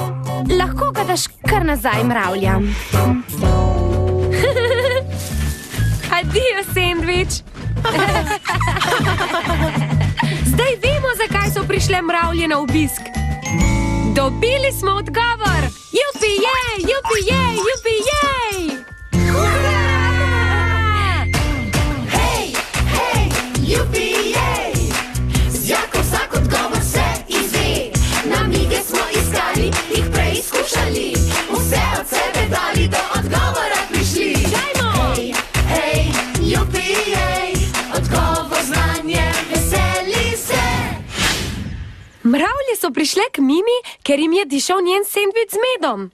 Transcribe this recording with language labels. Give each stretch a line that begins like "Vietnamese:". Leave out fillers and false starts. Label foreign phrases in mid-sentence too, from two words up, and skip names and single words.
Slovenian: Lahko ga daš kar nazaj mravljam. Adijo, sendvič! Zdaj vemo, zakaj so prišle mravlje na obisk. Dobili smo odgovor! Jupi, jej! Jupi, jej! Jupi, jej! Hurra! Hej, hej, jupi, jej! Z Jako vsak odgovor se izve. Namige smo iskali, jih preizkušali. Vse od sebe dali, do odgovora prišli. Dajmo! Hej, hej, jupi, jej! Odgovor znanje, veseli se. Mravlje so prišle k Mimi, ker jim je dišal njen sendvič z medom.